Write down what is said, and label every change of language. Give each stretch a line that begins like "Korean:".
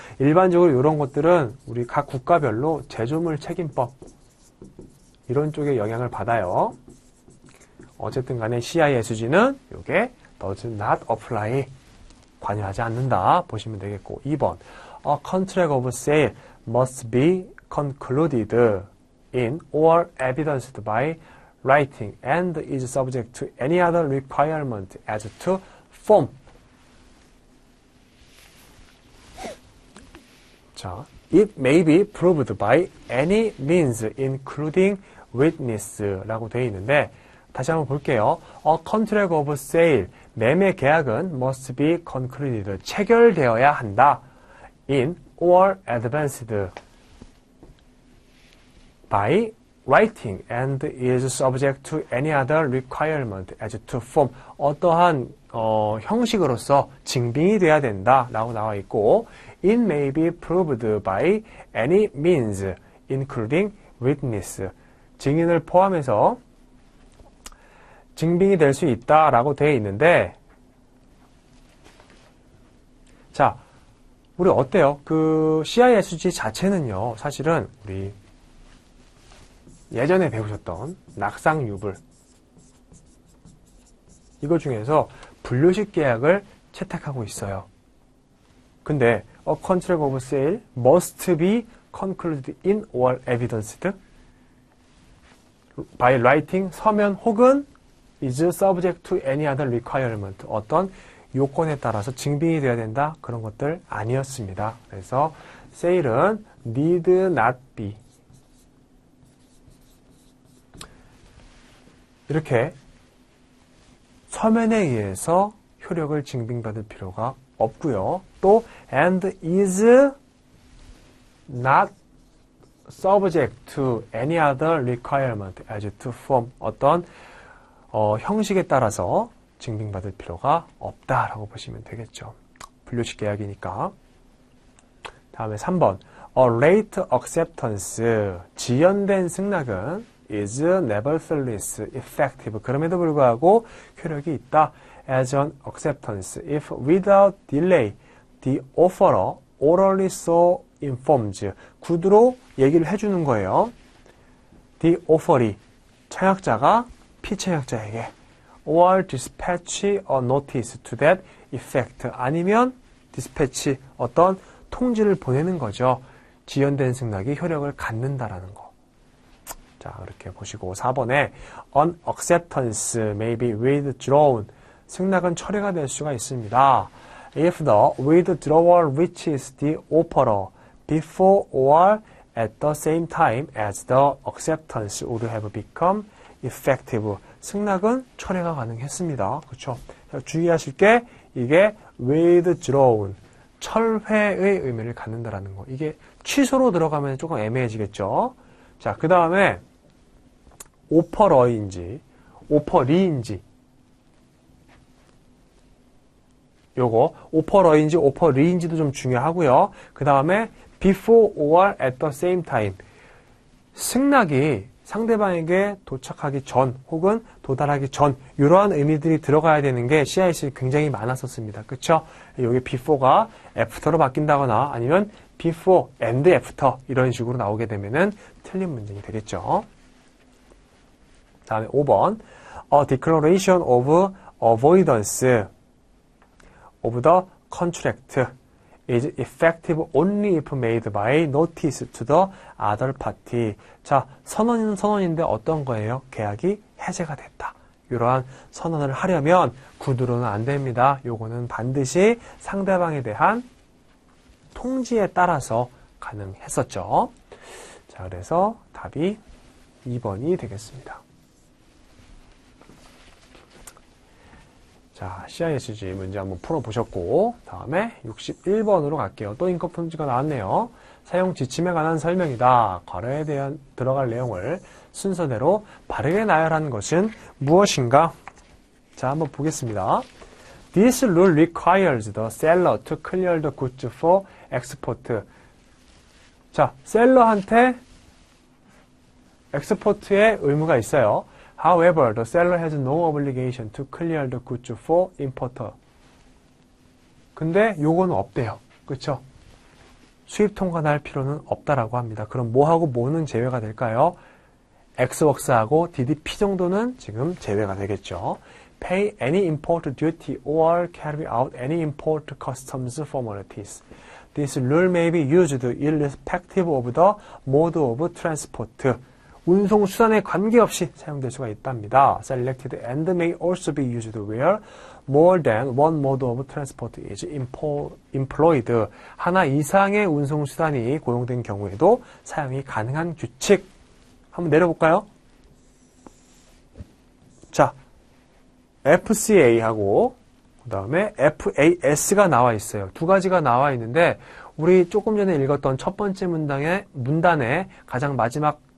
Korean: 일반적으로 이런 것들은 우리 각 국가별로 제조물 책임법 이런 쪽에 영향을 받아요.
English: 어쨌든 간에 CISG는 이게 does not apply
Korean: 관여하지 않는다 보시면 되겠고
English: 2번 A contract of sale must be concluded in or evidenced by writing and is subject to any other requirement as to form. 자, it may be proved by any means including witness
Korean: 라고 되어 있는데 다시 한번 볼게요.
English: A contract of sale,
Korean: 매매 계약은
English: must be concluded,
Korean: 체결되어야 한다.
English: in or advanced by writing and is subject to any other requirement as to form.
Korean: 어떠한 형식으로서 증빙이 돼야 된다 라고 나와 있고
English: it may be proved by any means including witness.
Korean: 증인을 포함해서 증빙이 될 수 있다 라고 되어 있는데 자, 우리 어때요? 그 CISG 자체는요, 사실은 우리 예전에 배우셨던 낙상유불 이거 중에서 분류식 계약을 채택하고 있어요.
English: 근데 a contract of sale must be concluded in or evidenced by writing
Korean: 서면 혹은
English: is subject to any other requirement
Korean: 어떤 요건에 따라서 증빙이 되어야 된다 그런 것들 아니었습니다. 그래서 sale은
English: need not be
Korean: 이렇게 서면에 의해서 효력을 증빙받을 필요가 없고요.
English: 또 and is not subject to any other requirement as to form
Korean: 어떤 형식에 따라서 증빙받을 필요가 없다라고 보시면 되겠죠. 분류식 계약이니까. 다음에 3번
English: A late acceptance
Korean: 지연된 승낙은
English: is nevertheless effective
Korean: 그럼에도 불구하고 효력이 있다.
English: As an acceptance if without delay the offerer orally so informs
Korean: 구두로 얘기를 해주는 거예요.
English: The offeree
Korean: 청약자가 피청약자에게
English: or dispatch a notice to that effect 아니면 dispatch
Korean: 어떤 통지를 보내는 거죠. 지연된 승낙이 효력을 갖는다라는 거. 자, 이렇게 보시고 4번에
English: an acceptance may be withdrawn
Korean: 승낙은 철회가 될 수가 있습니다.
English: If the withdrawal reaches the offerer before or at the same time as the acceptance would have become effective.
Korean: 승낙은 철회가 가능했습니다. 그렇죠? 주의하실 게 이게 withdrawn, 철회의 의미를 갖는다라는 거. 이게 취소로 들어가면 조금 애매해지겠죠? 자, 그 다음에 offerer인지 offeree인지 요거 offerer인지 offeree인지도 좀 중요하고요. 그 다음에
English: before or at the same time
Korean: 승낙이 상대방에게 도착하기 전 혹은 도달하기 전 이러한 의미들이 들어가야 되는 게 CIC 굉장히 많았었습니다. 그쵸? 여기 before가 after로 바뀐다거나 아니면 before and after 이런 식으로 나오게 되면은 틀린 문장이 되겠죠. 다음에 5번
English: A declaration of avoidance of the contract is effective only if made by notice to the other party.
Korean: 자, 선언은 선언인데 어떤 거예요? 계약이 해제가 됐다. 이러한 선언을 하려면 구두로는 안 됩니다. 요거는 반드시 상대방에 대한 통지에 따라서 가능했었죠. 자, 그래서 답이 2번이 되겠습니다. 자, CISG 문제 한번 풀어보셨고 다음에 61번으로 갈게요. 또 인커 품지가 나왔네요. 사용 지침에 관한 설명이다. 괄호에 대한 들어갈 내용을 순서대로 바르게 나열한 것은 무엇인가? 자, 한번 보겠습니다.
English: This rule requires the seller to clear the goods for export.
Korean: 자, 셀러한테 엑스포트의 의무가 있어요.
English: However, the seller has no obligation to clear the goods for importer.
Korean: 근데 요거는 없대요. 그렇죠? 수입 통관할 필요는 없다라고 합니다. 그럼 뭐하고 뭐는 제외가 될까요? X웍스하고 DDP 정도는 지금 제외가 되겠죠.
English: Pay any import duty or carry out any import customs formalities. This rule may be used irrespective of the mode of transport.
Korean: 운송 수단에 관계없이 사용될 수가 있답니다.
English: Selected and may also be used where more than one mode of transport is employed.
Korean: 하나 이상의 운송 수단이 고용된 경우에도 사용이 가능한 규칙. 한번 내려볼까요? 자, FCA하고 그 다음에 FAS가 나와 있어요. 두 가지가 나와 있는데 우리 조금 전에 읽었던 첫 번째 문단의 가장 마지막